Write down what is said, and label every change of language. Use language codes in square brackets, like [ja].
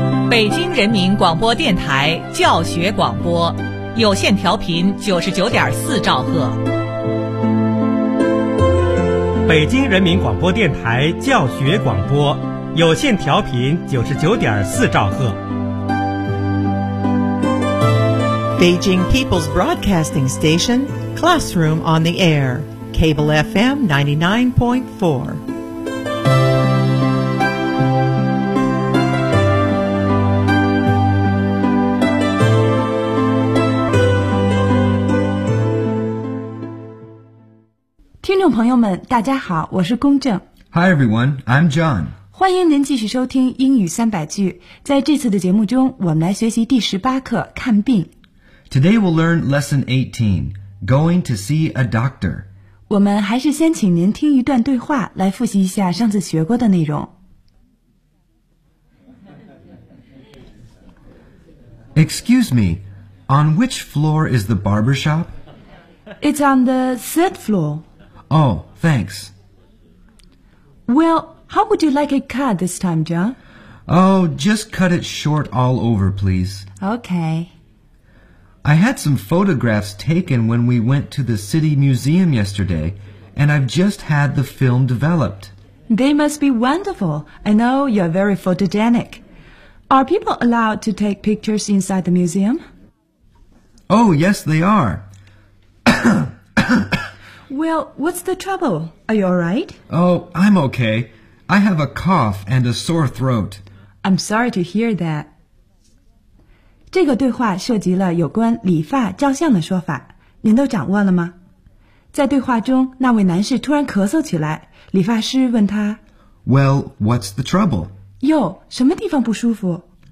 [zh] 北京人民广播电台教学广播，有线调频99.4兆赫。北京人民广播电台教学广播，有线调频99.4兆赫。 [en] Beijing People's Broadcasting Station, Classroom on the Air, Cable FM 99.4. [zh] Hello, 朋友们，大家好，我是龚正。 [en] Hi everyone, I'm John. [zh] 欢迎您继续收听英语三百句。在这次的节目中，我们来学习第十八课看病。 [en] Today we'll learn lesson 18, going to see a doctor. [zh] 我们还是先请您听一段对话，来复习一下上次学过的内容。 [en] Excuse me, on which floor is the barber shop? It's on the third floor. Oh, thanks. Well, how would you like it cut this time, John? Oh, just cut it short all over, please. Okay. I had some photographs taken when we went to the City Museum yesterday, and I've just had the film developed. They must be wonderful. I know you're very photogenic. Are people allowed to take pictures inside the museum? Oh, yes, they are. Well, what's the trouble? Are you all right? Oh, I'm okay. I have a cough and a sore throat. I'm sorry to hear that. [zh] 这个对话涉及了有关理发照相的说法，您都掌握了吗？在对话中，那位男士突然咳嗽起来，理发师问他 [en] Well, what's the trouble? [zh] 哟，什么地方不舒服？